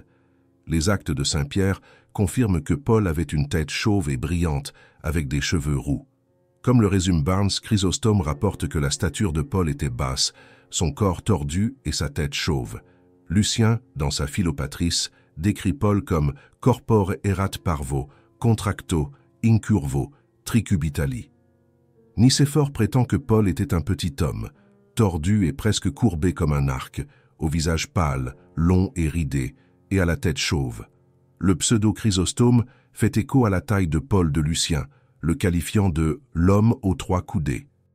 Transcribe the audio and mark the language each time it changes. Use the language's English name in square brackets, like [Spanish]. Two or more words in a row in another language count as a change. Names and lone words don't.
[French] Les Actes de Saint Pierre confirment que Paul avait une tête chauve et brillante avec des cheveux roux. Comme le résume Barnes, Chrysostome rapporte que la stature de Paul était basse, son corps tordu et sa tête chauve. Lucien, dans sa Philopatrice, décrit Paul comme [Latin] corpore erat parvo, contracto, incurvo, tricubitali. [French] Nicéphore prétend que Paul était un petit homme, tordu et presque courbé comme un arc, au visage pâle, long et ridé, et à la tête chauve. Le pseudo-Chrysostome fait écho à la taille de Paul de Lucien, le qualifiant de « l'homme aux 3 coudées ».